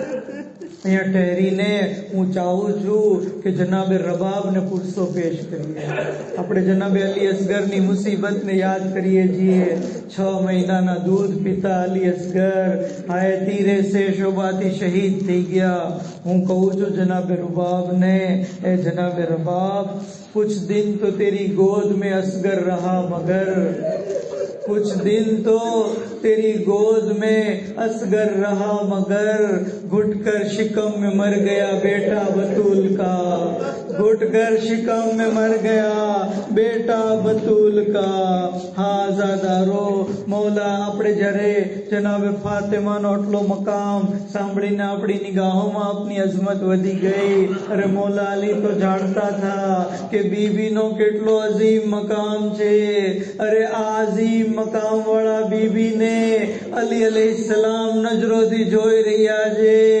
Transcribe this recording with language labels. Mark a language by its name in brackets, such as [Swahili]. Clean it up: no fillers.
[Gujarati] અહીંયા ઠહેરીને હું ચાહું છું કે જનાબે રબાબને પુરસો પેશ કરીએ। આપણે જનાબે અલી અસગરની મુસીબતને યાદ કરીએ છીએ। 6 મહિનાના દૂધ પીતા અલી અસગર હાય તીરે સે શોબાથી શહીદ થઈ ગયા। હું કહું છું જનાબે રબાબને, [Hindi] ए जनाबे रबाब, कुछ दिन तो तेरी गोद में असगर रहा मगर, कुछ दिन तो तेरी गोद में असगर रहा मगर, घुटकर शिकम में मर गया बेटा बतूल का, घुटकर शिकम में मर गया बेटा बतूल का। हाँ ज़ादारो मौला, [Gujarati] આપણે જ્યારે જનાબે ફાતિમાનો આટલો મકામ સાંભળીને આપણી નિગાહોમાં આપની અઝમત વધી ગઈ। અરે મૌલા અલી તો જાણતા था કે બીબીનો કેટલો અઝીમ મકામ છે। અરે આ અઝીમ મકામ વાળા બીબીને અલી અલૈહિસ્સલામ નજરોથી જોઈ રહ્યા છે।